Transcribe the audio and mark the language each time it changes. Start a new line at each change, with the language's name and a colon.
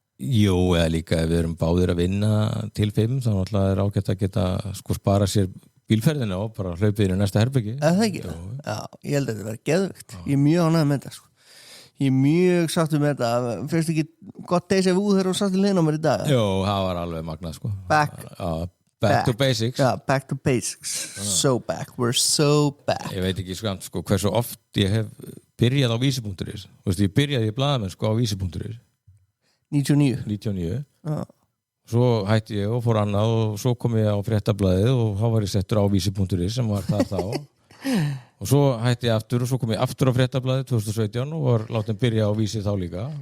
Icelandic: Jú, eða líka ef við erum báðir að vinna til 5 þá náttúrulega er ágætt að geta sko spara sér bílferðina og bara hlaupið í næsta herbyggi það ekki? Já, ég held að þetta verður geðvikt ég er mjög ánægður með þetta sko ég er mjög sáttur með þetta fyrst ekki gott déjà vu þegar þú satt í liðnum í dag Jó, það var alveg magnað sko
English: back to basics back to basics so back, we're so back
Icelandic: ég veit ekki sko hversu oft ég hef byrjað á vísi.is ég byrjaði í blaðamennsku á vísi.is 99 svo hætti ég og fór annað og svo kom ég á fréttablaðið og þá var ég settur á vísi.is sem var það þá og svo hætti ég aftur og svo kom ég aftur á fréttablaðið 2017 og var látið byrja á vísi þá líka